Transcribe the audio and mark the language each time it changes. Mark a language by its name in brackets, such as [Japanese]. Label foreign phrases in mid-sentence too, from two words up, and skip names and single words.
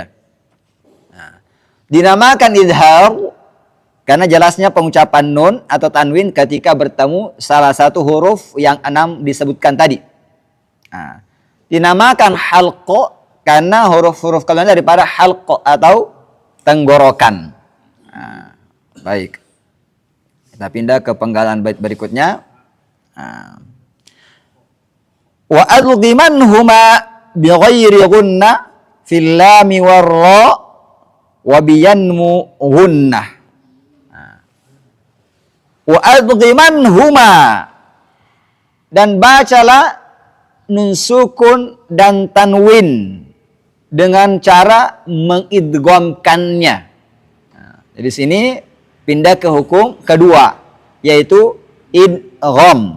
[Indonesian] Dinamakan idhar karena jelasnya pengucapan nun atau tanwin ketika bertemu salah satu huruf yang 6 disebutkan tadi. Dinamakan halqa karena huruf-huruf keluarnya daripada halqa atau tenggorokan. Baik. Kita pindah ke penggalan bait berikutnya. [Arabic] وأدغمنهما بغير غنة في اللام والرا وبينمو غنة. وأدغمنهما, [Indonesian] dan bacalah nun sukun dan tanwin dengan cara mengidghamkannya. Jadi sini pindah ke hukum kedua, yaitu idgham.